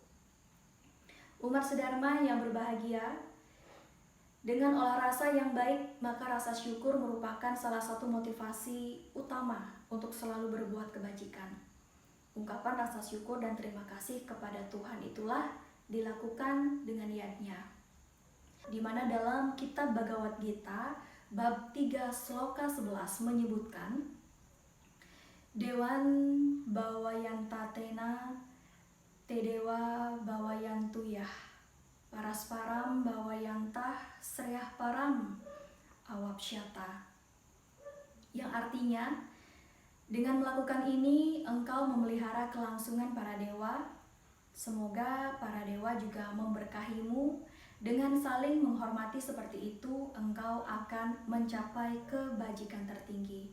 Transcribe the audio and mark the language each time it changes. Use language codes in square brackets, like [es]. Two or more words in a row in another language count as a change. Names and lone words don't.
[id] Umat sedharma yang berbahagia, dengan olah rasa yang baik, maka rasa syukur merupakan salah satu motivasi utama untuk selalu berbuat kebajikan. Ungkapan rasa syukur dan terima kasih kepada Tuhan itulah dilakukan dengan niatnya. Di mana dalam kitab Bhagavad Gita bab 3 sloka 11 menyebutkan, [sa] Dewan bawayantatena tedewa bawayantuyah parasparam bawayantah sreyah param awapsyata. [id] Yang artinya, dengan melakukan ini engkau memelihara kelangsungan para dewa. Semoga para dewa juga memberkahimu. Dengan saling menghormati seperti itu, engkau akan mencapai kebajikan tertinggi.